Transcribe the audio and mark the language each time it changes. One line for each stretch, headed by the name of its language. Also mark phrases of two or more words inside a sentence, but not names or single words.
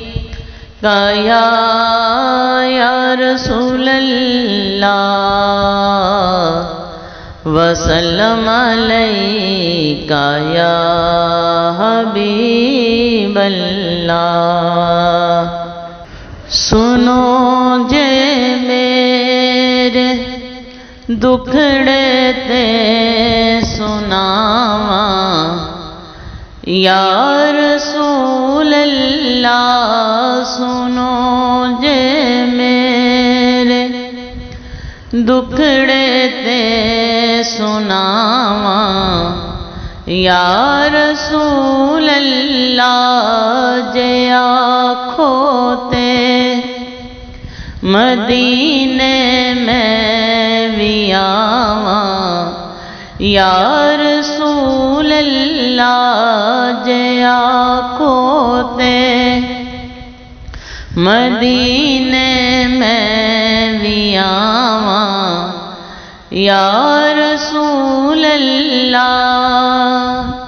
Arabic: یا رسول اللہ، وسلم علیکہ یا حبیب اللہ۔
Punjabi: سنو جے میرے دکھڑے تے سناواں
Arabic: یا رسول اللہ،
Punjabi: سنو جے میرے دکھڑے تے سناواں
Arabic: یا رسول اللہ،
Punjabi: جے آکھو تے مدینے میں بھی آواں
Arabic: یا رسول اللہ،
Punjabi: جے آکھو تے مدینے میں بھی آواں
Arabic: یا رسول اللہ۔